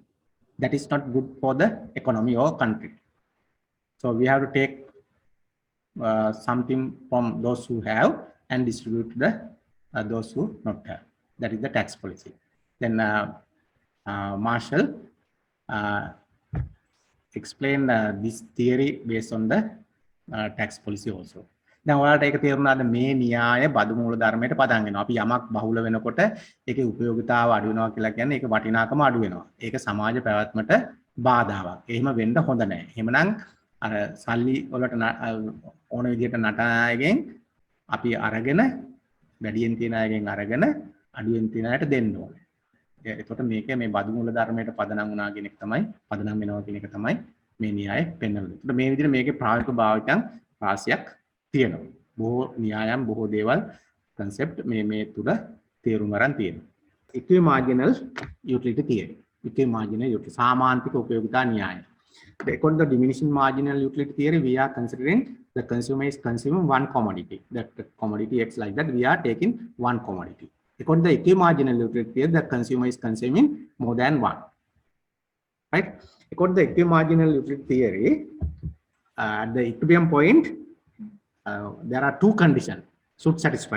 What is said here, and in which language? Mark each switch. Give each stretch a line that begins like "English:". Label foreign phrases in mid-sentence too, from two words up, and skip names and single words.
English: That is not good for the economy or country. So we have to take something from those who have and distribute to the those who not have. That is the tax policy. Then Marshall explained this theory based on the tax policy also.
Sinhala: දැන් ඔයාලට ඒක තේරුණාද මේ න්‍යාය බදු මූල ධර්මයට පදන් වෙනවා. අපි යමක් බහුල වෙනකොට ඒකේ උපයෝගිතාව අඩු වෙනවා කියලා කියන්නේ ඒක වටිනාකම අඩු වෙනවා. ඒක සමාජ පැවැත්මට බාධාවක්. එහෙම වෙන්න හොඳ නැහැ. එහෙමනම් අර සල්ලි වලට ඕන විදිහට නටන අයගෙන් අපි අරගෙන වැඩියෙන් තියෙන අයගෙන් අරගෙන අඩුවෙන් තියෙන අයට දෙන්න ඕනේ. එතකොට මේක මේ බදු මූල ධර්මයට පදනම් වුණා කියන එක තමයි පදනම් වෙනවා කියන එක තමයි මේ න්‍යාය පෙන්වන්නේ. එතකොට මේ විදිහට මේකේ ප්‍රායෝගික භාවිතයන් රාශියක් තියෙනවා. බොහෝ න්‍යායම් බොහෝ දේවල් concept මේ තුල තේරුම් ගන්න තියෙනවා.
English: equity marginal utility theory. equity marginal utility
Sinhala: සාමාන්තික උපයෝගිතා න්‍යාය.
English: According to the diminishing marginal utility theory, we are considering the consumer is consuming one commodity. That commodity X like that, we are taking one commodity. According to the equity marginal utility theory, the consumer is consuming more than one. Right? According to the equity marginal utility theory, at the equilibrium point, there are two conditions should satisfy.